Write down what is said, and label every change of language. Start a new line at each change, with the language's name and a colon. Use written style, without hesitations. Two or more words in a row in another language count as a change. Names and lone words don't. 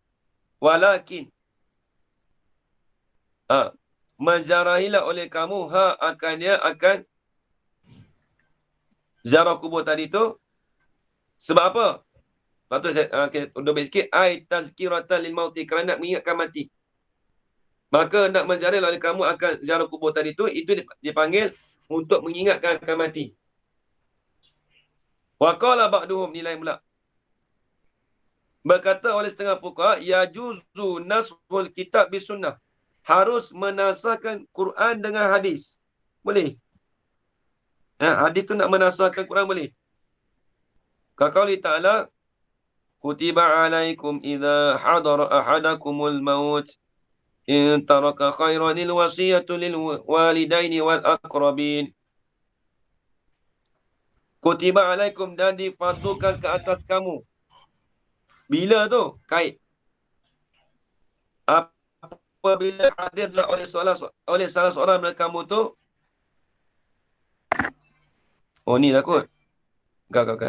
Malay: Walakin menziarahilah oleh kamu akan ziarah kubur tadi tu. Sebab apa? Lepas tu saya dobel sikit.
Arabic: تذكرةً للموت,
Malay: kerana nak mengingatkan mati. Maka nak menziarah oleh kamu akan ziarah kubur tadi tu, itu dipanggil untuk mengingatkan akan mati.
Arabic: وقال بعضهم,
Malay: ni lain pula. Berkata oleh setengah fuqaha,
Arabic: يجوز نسخ الكتاب بالسنة.
Malay: Harus menasahkan Quran dengan hadis. Boleh. Hadis tu nak menasahkan Quran boleh.
Arabic: كقوله تعالى، كتب عليكم إذا حضر أحدكم الموت إن ترك خيرا الوصية للوالدين والأقربين. كتب عليكم,
Malay: dan difardukan ke atas kamu. Bila tu? Kait. Apabila hadirlah oleh salah seorang daripada kamu tu. Oh ni lah kot. Kan.